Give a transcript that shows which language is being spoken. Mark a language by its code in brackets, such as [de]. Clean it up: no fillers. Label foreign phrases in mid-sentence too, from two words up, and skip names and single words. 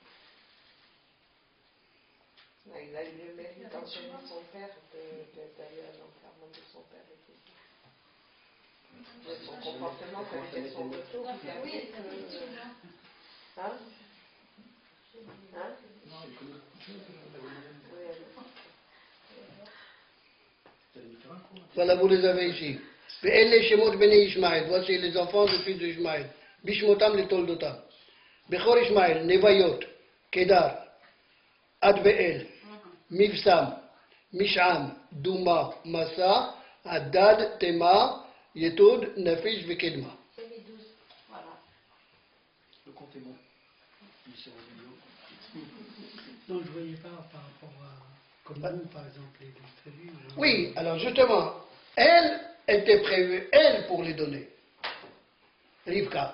[fr] Il a eu le mérite d'enseigner son père d'aller à Mais son comportement, ça veut dire son retour. Oui, ça fait tout, non? Hein? Hein? Non, il connaît beaucoup de choses. Oui, Vous allez me faire un cours. Voilà, vous les avez ici. [he] ואלה שמות בני ישמעאל, [fr] voici les enfants du fils d'Ishmaël, [he] בשמותם לתולדותם. בכור ישמעאל, נביות, קדר, עד באל, מבשם, משעם, דומה, מסע, הדד, תימה, יתוד, נפיש וקדמה. [fr] C'est les 12. Voilà. Le compte est bon. Il sera vidéo. Non, je ne voyais pas par rapport à, comme nous, par exemple, les 12 tribus. Oui, alors justement, elle était prévue, elle, pour les donner. Rivka.